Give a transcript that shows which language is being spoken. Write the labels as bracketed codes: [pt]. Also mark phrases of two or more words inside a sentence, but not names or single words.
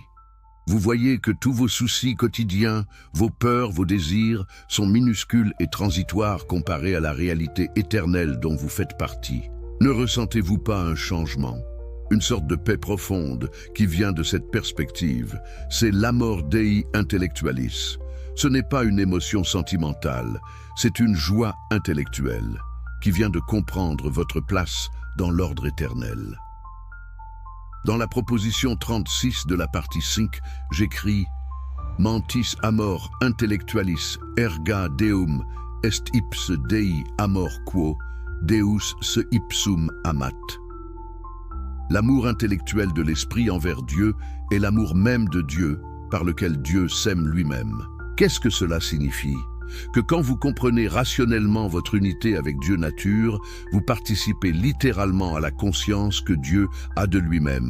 [fr] Vous voyez que tous vos soucis quotidiens, vos peurs, vos désirs sont minuscules et transitoires comparés à la réalité éternelle dont vous faites partie. Ne ressentez-vous pas un changement ? Une sorte de paix profonde qui vient de cette perspective, c'est l' [la] amor Dei intellectualis. [fr] Ce n'est pas une émotion sentimentale, c'est une joie intellectuelle qui vient de comprendre votre place dans l'ordre éternel. Dans la proposition 36 de la partie 5, j'écris « [la] Mentis amor intellectualis erga deum est ipse Dei amor quo Deus se ipsum amat ». [fr] L'amour intellectuel de l'esprit envers Dieu est l'amour même de Dieu par lequel Dieu s'aime lui-même. Qu'est-ce que cela signifie ? Que quand vous comprenez rationnellement votre unité avec Dieu nature, vous participez littéralement à la conscience que Dieu a de lui-même.